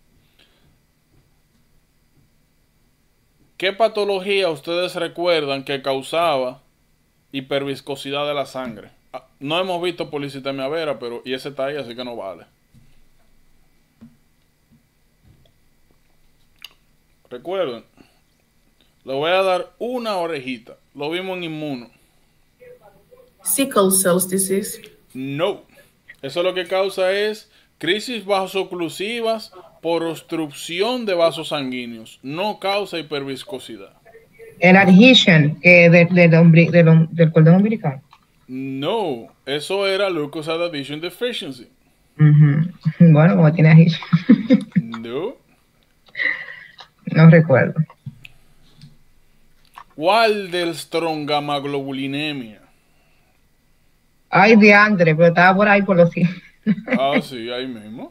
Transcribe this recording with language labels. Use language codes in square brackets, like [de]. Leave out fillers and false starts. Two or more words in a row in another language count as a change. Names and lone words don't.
[es] ¿Qué patología ustedes recuerdan que causaba hiperviscosidad de la sangre? No hemos visto policitemia vera, pero y ese está ahí, así que no vale. Recuerden, le voy a dar una orejita. Lo vimos en Inmuno. [en] Sickle cell disease. [es] No. Eso lo que causa es crisis vasoclusivas por obstrucción de vasos sanguíneos. No causa hiperviscosidad. El adhesion del cordón umbilical. No. Eso era [en] leukocyte adhesion deficiency. [es] Bueno, como tiene adhesion. No. No recuerdo. Waldenström gamaglobulinemia. Ay, diantre, pero estaba por ahí por los 100. Ah, sí, ahí mismo.